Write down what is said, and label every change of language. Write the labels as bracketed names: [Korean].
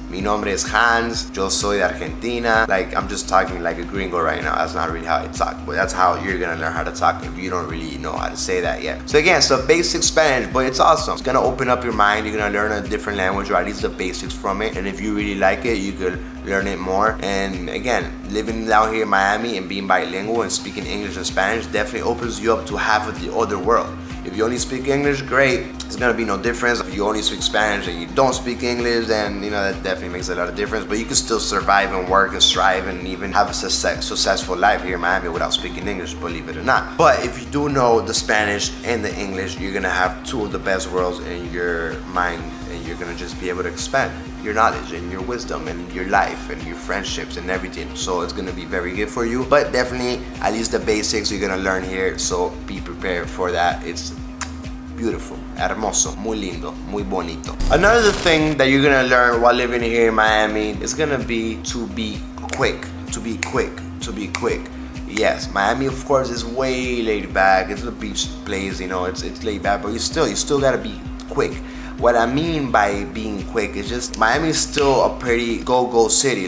[Spanish] Mi nombre es Hans, yo soy de Argentina. [English] Like, I'm just talking like a gringo right now. That's not really how I talk, but that's how you're gonna learn how to talk if you don't really know how to say that yet. So again, so basic Spanish, but it's awesome. It's gonna open up your mind. You're gonna learn a different language, or at least the basics from it. And if you really like it, you could learn it more. And again, living down here in Miami and being bilingual and speaking English and Spanish definitely opens you up to half of the other world. If you only speak English, great. It's gonna be no difference. If you only speak Spanish and you don't speak English, then that definitely makes a lot of difference. But you can still survive and work and strive and even have a successful life here in Miami without speaking English, believe it or not. But if you do know the Spanish and the English, you're gonna have two of the best worlds in your mind, and you're gonna just be able to expand your knowledge and your wisdom and your life and your friendships and everything. So it's gonna be very good for you. But definitely, at least the basics you're gonna learn here. So be prepared for that. It's beautiful, [Spanish] hermoso, muy lindo, muy bonito. [English] Another thing that you're gonna learn while living here in Miami is gonna be to be quick, to be quick, to be quick. Yes, Miami of course is way laid back. It's a beach place, it's laid back, but you still gotta be quick. What I mean by being quick is just Miami is still a pretty go-go city.